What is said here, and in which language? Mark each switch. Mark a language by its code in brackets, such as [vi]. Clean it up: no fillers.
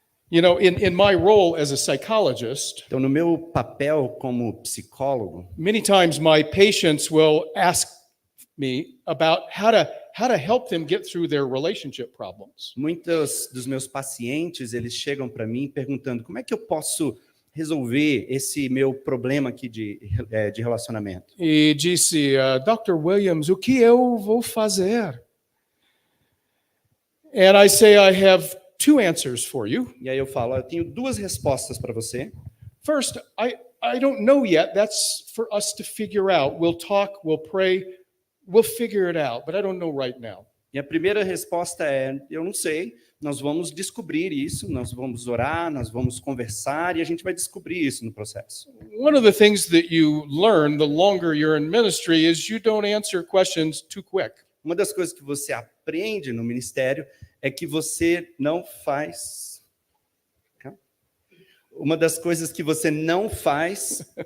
[en] You know, in my role as a psychologist, [pt] Então, no meu papel como psicólogo, [en] many times my patients will ask me about how to help them get through their relationship problems. [pt] muitos dos meus pacientes, eles chegam para mim perguntando como é que eu posso resolver esse meu problema aqui de relacionamento. E disse, Dr. Williams, o que eu vou fazer? [en] And I say, I have two answers for you. [pt] E aí eu falo, eu tenho duas respostas para você. [en] First, I don't know yet. That's for us to figure out. We'll talk, we'll pray, we'll figure it out, but I don't know right now. [pt] E a primeira resposta é, eu não sei, nós vamos descobrir isso, nós vamos orar, nós vamos conversar e a gente vai descobrir isso no processo. [en] One of the things that you learn the longer you're in ministry is you don't answer questions too quick. [pt] Uma das coisas que você aprende no ministério é que você não faz... Uma das coisas que você não faz...